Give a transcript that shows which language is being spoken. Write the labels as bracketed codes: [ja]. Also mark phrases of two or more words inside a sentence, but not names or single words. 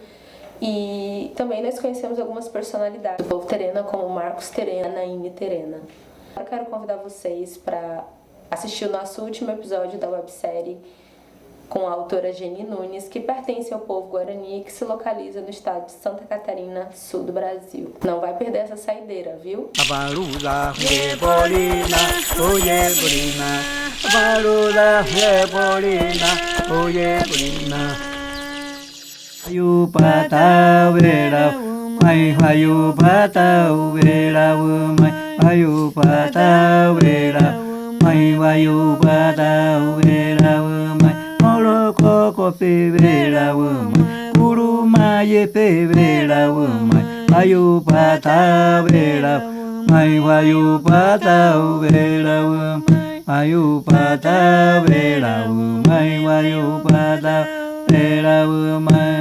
[pt] E também nós conhecemos algumas personalidades do povo terena, como Marcos Terena, Naine Terena. Eu quero convidar vocês para assistir o nosso último episódio da websérie com a autora Geni Nunes, que pertence ao povo Guarani e que se localiza no estado de Santa Catarina, sul do Brasil. Não vai perder essa saideira, viu? [ter] Avarula rebolina, oye bolina. Avarula rebolina, oye bolina. Hayu pata vera, mai hayu pata vera, mai hayu pata vera, mai hayu pata vera, mai molo koko pe vera, mai kuru mai pe vera, mai hayu pata vera, mai hayu pata vera, mai hayu pata vera, mai hayu pata vera, mai